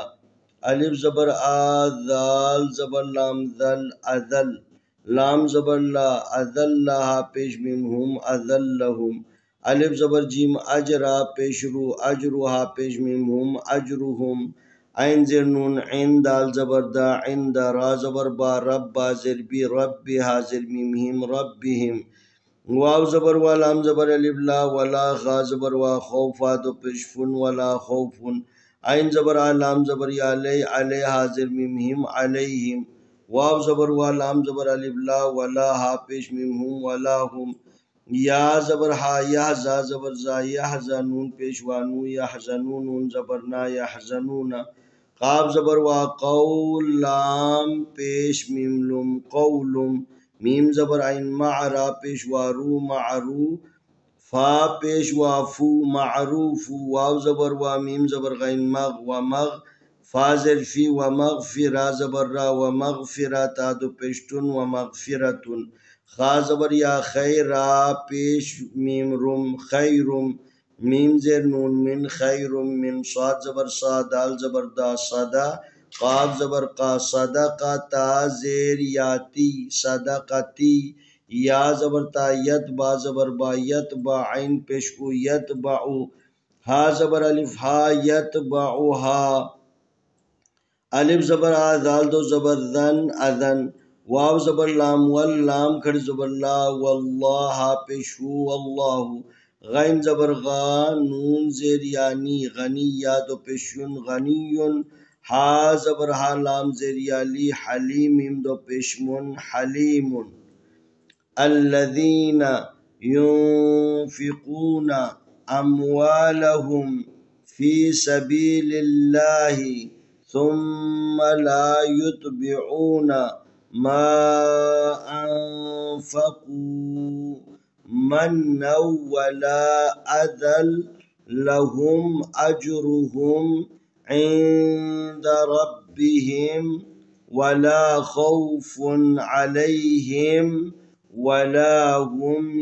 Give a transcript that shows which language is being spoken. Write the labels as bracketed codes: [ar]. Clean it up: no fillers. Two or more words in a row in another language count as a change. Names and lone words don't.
[ur] الف زبر ذال زبر لام ذل اذل لام زبر لا اذلها پیش میم هم اذلهم. الف زبر جیم اجرا پیش رو اجروها پیش میم هم اجرهم. عین زیر نون عین دال زبر دا عند را زبر با رب با زیر بی رب حاضر میم هم ربهم. واو زبر وا لام زبر الف لا ولا غا زبر وا خوفا دو پیش فن ولا خوفن. عین زبر لام زبر یا علی علی حاضر میم هم علیہم. واو زبر وا لام زبر الف لا ولا ہا پیش میم هم ولا هم. یا زبر ہا یحزا زبر زا یحزا نون پیشوانو یحزنون نون زبرنا یحزنون قاب زبر وا قول لام پیش میم لم قولم میم زبر عین معرا پیشوارو معرو فا پیشوا فو معروف واو زبر وا میم زبر غین مغ و مغ فازر فی و مغفرا زبر را و مغفرا تادو پیشتن و مغفرتن خا زبر یا خیرا پیش میم رم خیرم میم زر نون من خیرم من صاد زبر صا دال زبر دا صدا قاب زبر قا صدقتا زیر یاتی صدقتی یا زبر تا یتبع زبر با یتبع عین پیش او یتبعو ہا زبر الف ہا یتبعها الف زبر آ دال دو زبر ذن اذن واو زبر لام واللام کھڑ زبر لا واللہ پیشو واللہ غین زبر غا نون زیر یانی غنی یا دو پیشن غنیون ہا زبر ہا لام زیر یالی حلیم دو پیشمن حلیمون الذين [ar] ينفقون أموالهم في سبيل الله ثم لا يتبعون ما أنفقوا منا ولا أذى لهم أجرهم عند ربهم ولا خوف عليهم ولا هم